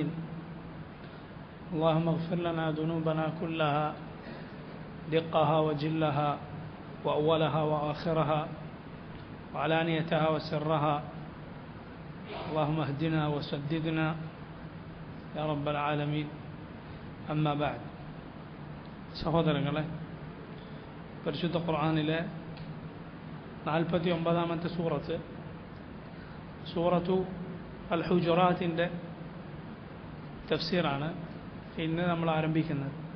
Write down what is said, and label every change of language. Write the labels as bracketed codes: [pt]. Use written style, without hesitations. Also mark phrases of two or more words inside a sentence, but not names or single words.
[ar] اللهم اغفر لنا ذنوبنا كلها دقها وجلها وأولها وآخرها وعلانيتها وسرها. اللهم اهدنا وسددنا يا رب العالمين. أما بعد. [ml] സഹോദരങ്ങളെ, പരിശുദ്ധ ഖുർആനിലെ 49ാമത്തെ സൂറത്തു അൽ ഹുജറാത്തിൻ്റെ തഫ്സീറാണ് ഇന്ന് നമ്മൾ ആരംഭിക്കുന്നത്.